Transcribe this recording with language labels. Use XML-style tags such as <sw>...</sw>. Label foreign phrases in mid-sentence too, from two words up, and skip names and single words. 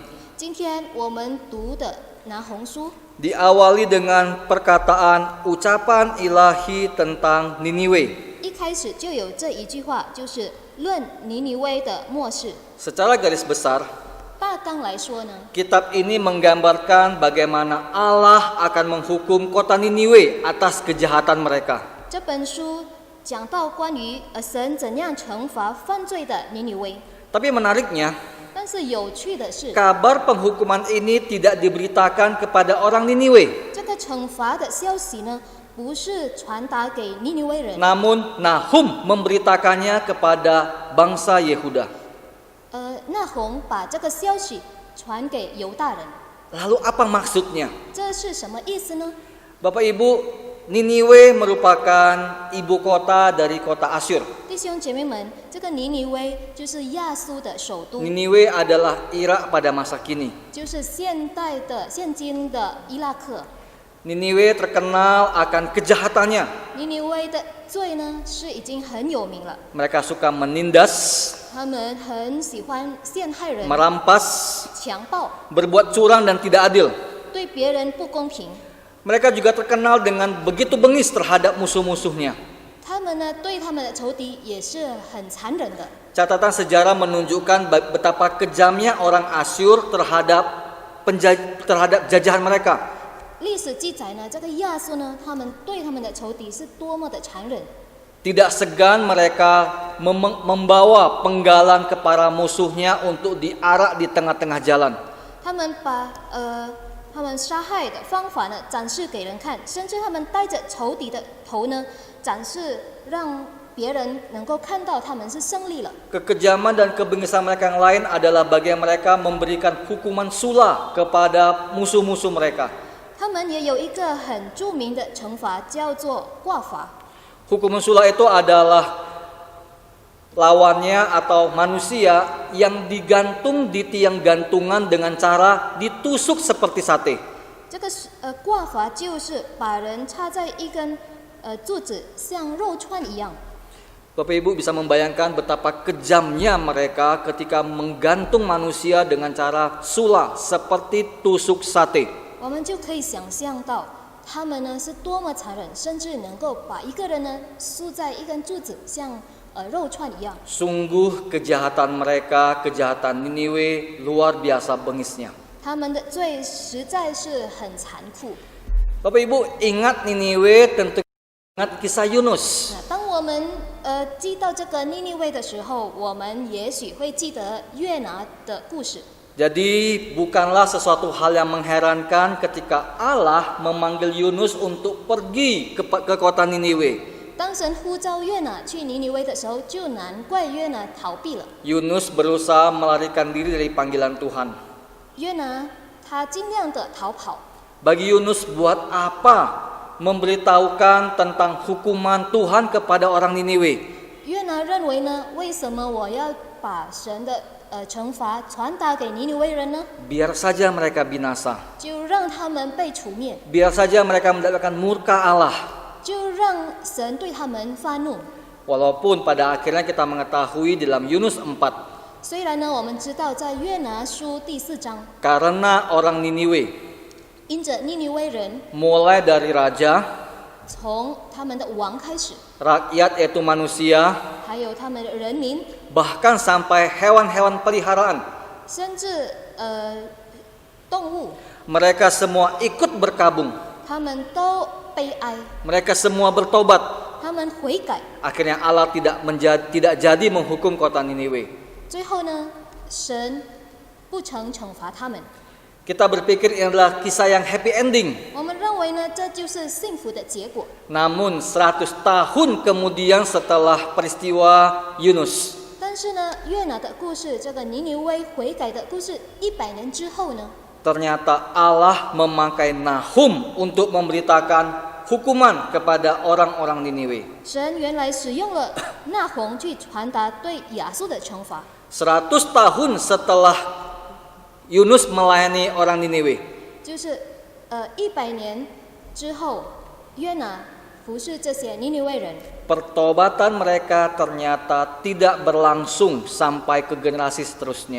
<zh>今天我们读的拿红书，</zh> <id>diawali dengan perkataan ucapan ilahi tentang Niniwe.</id> <zh>一开始就有这一句话，就是论尼尼微的末世。</zh> <id>Secara garis besar,</id> <zh>大纲来说呢，</zh> <id>kitab ini menggambarkan bagaimana Allah akan menghukum kota Niniwe atas kejahatan mereka.</id> <zh>这本书讲到关于神怎样惩罚犯罪的尼尼微。</zh> <id>Tapi menariknya,</id> <zh>但是有趣的是，</zh> <id>kabar penghukuman ini tidak diberitakan kepada orang Niniwe.</id> <zh>这个惩罚的消息呢，不是传达给尼尼微人，</zh> <id>Namun Nahum memberitakannya kepada bangsa Yehuda.</id> <zh>那红把这个消息传给犹大人。</zh> <id>Lalu apa maksudnya?</id> <zh>这是什么意思呢？</zh> <id>Bapak Ibu, Niniwe merupakan ibu kota dari kota Asyur.</id> <zh>弟兄姐妹们，这个尼尼微就是亚述的首都，</zh> <id>Niniwe adalah Irak pada masa kini.</id> <zh>就是现今的伊拉克。</zh> <id>Niniwe terkenal akan kejahatannya.</id> <zh>尼尼微的罪呢是已经很有名了，</zh> <id>Mereka suka menindas,</id> <zh>他们很喜欢陷害人、</zh> <id>merampas,</id> <zh>强暴，</zh> <id>berbuat curang dan tidak adil.</id> <zh>对别人不公平。</zh> <id>Mereka juga terkenal dengan begitu bengis terhadap musuh-musuhnya.</id> <zh>他们呢对他们的仇敌也是很残忍的。</zh> <id>Catatan sejarah menunjukkan betapa kejamnya orang Asyur terhadap jajahan mereka.</id> <zh>历史记载呢，这个亚述呢，他们对他们的仇敌是多么的残忍。</zh> <id>Tidak segan mereka membawa penggalan ke para musuhnya untuk diarak di tengah-tengah jalan.</id> <zh>他们把他们杀害的方法呢展示给人看，甚至他们带着仇敌的头呢展示，让别人能够看到他们是胜利了。</zh> <id>Kekejaman dan kebengisan mereka yang lain adalah bagian mereka memberikan hukuman sula kepada musuh-musuh mereka.</id> <zh>他们也有一个很著名的惩罚，叫做挂罚。</zh> <id>Hukuman sula itu adalah lawannya atau manusia yang digantung di tiang gantungan dengan cara ditusuk seperti sate.</id> <zh>这个挂罚就是把人插在一根柱子，像肉串一样。</zh> <id>Bapak Ibu bisa membayangkan betapa kejamnya mereka ketika menggantung manusia dengan cara sula seperti tusuk sate.</id> <zh>我们就可以想象到，他们呢是多么残忍，甚至能够把一个人呢束在一根柱子，像肉串一样。</zh> <id>Sungguh kejahatan mereka, kejahatan Niniwe luar biasa bengisnya.</id> <zh>他们的罪实在是很残酷。</zh> <id>Bapak Ibu ingat Niniwe, tentu ingat kisah Yunus.</id> <zh>那当我们记到这个尼尼微的时候，我们也许会记得约拿的故事。</zh> <id>Jadi bukanlah sesuatu hal yang mengherankan ketika Allah memanggil Yunus untuk pergi ke kota Niniwe.</id> <zh>当神呼召约拿去尼尼微的时候，就难怪约拿逃避了。</zh> <id>Yunus berusaha melarikan diri dari panggilan Tuhan.</id> <zh>约拿他尽量的逃跑。</zh> <id>Bagi Yunus, buat apa memberitahukan tentang hukuman Tuhan kepada orang Niniwe?</id> <zh>约拿认为呢，为什么我要把神的惩罚传达给尼尼微人呢？</zh> <id>Biar saja mereka binasa.</id> <zh>就让他们被除灭，</zh> <id>Biar saja mereka mendapatkan murka Allah.</id> <zh>就让神对他们发怒。</zh> <id>Walaupun pada akhirnya kita mengetahui dalam Yunus 4,</id> <zh>虽然呢，我们知道在约拿书第4章，</zh> <id>karena orang Niniwe</id> <zh>因着尼尼微人，</zh> <id>mulai dari raja,</id> <zh>从他们的王开始，</zh> <id>rakyat yaitu manusia,</id> <zh>还有他们的人民，</zh> <id>bahkan sampai hewan-hewan peliharaan,</id> <zh>甚至动物，</zh> <id>mereka semua ikut berkabung.</id> <zh>他们都悲哀，</zh> <id>Mereka semua bertobat.</id> <zh>他们悔改。</zh> <id>Akhirnya Allah tidak jadi menghukum kota Niniwe.</id> <zh>最后呢，神不曾惩罚他们。</zh> <id>Kita berpikir ini adalah kisah yang</id> <en>happy ending.</en> <zh>我们认为呢，这就是幸福的结果。</zh> <id>Namun 100 tahun kemudian setelah peristiwa Yunus,</id> <zh>但是呢，约拿的故事，这个尼尼微悔改的故事，100年之后呢，</zh> <id>ternyata Allah memakai Nahum untuk memberitakan hukuman kepada orang-orang Niniwe.</id> <zh>神原来使用了那红去传达对亚述的惩罚。</zh> <id>100 tahun setelah Yunus melayani orang Niniwe,</id> <zh>就是100年之后，约拿服侍这些尼尼微人，</zh> <id>pertobatan mereka ternyata tidak berlangsung sampai ke generasi seterusnya.</id>